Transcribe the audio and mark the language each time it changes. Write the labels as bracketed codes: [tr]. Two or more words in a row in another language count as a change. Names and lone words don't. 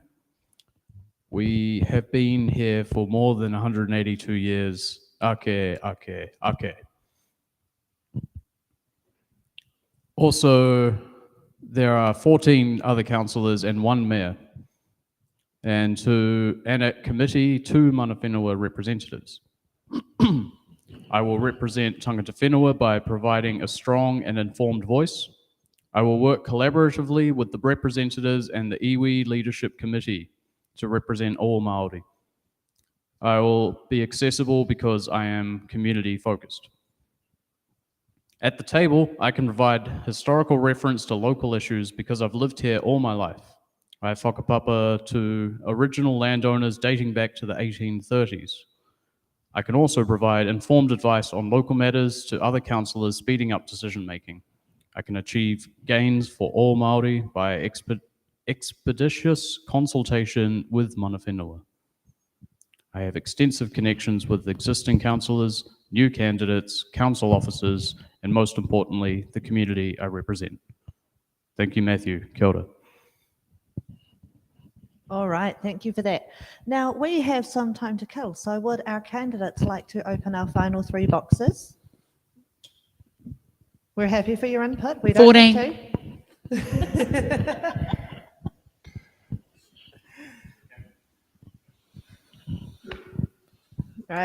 [en] We have been here for more than 182 years. Ake. Also, there are 14 other councillors and 1 mayor. and at committee 2 [mi] mana whenua [en] representatives. I will represent [mi] tangata whenua [en] by providing a strong and informed voice. I will work collaboratively with the representatives and the iwi Leadership Committee to represent all Māori. I will be accessible because I am community focused. At the table, I can provide historical reference to local issues because I've lived here all my life. I have whakapapa to original landowners dating back to the 1830s. I can also provide informed advice on local matters to other councillors, speeding up decision making. I can achieve gains for all Māori by expeditious consultation with [mi] mana whenua. [en] I have extensive connections with existing councillors, new candidates, council officers, and most importantly, the community I represent. Thank you, Matthew. [mi] Kia ora. [en] All right, thank you for that. Now, we have some time to kill, so would our candidates like to open our final 3 boxes? We're happy for your input. We don't 14. have to. Right.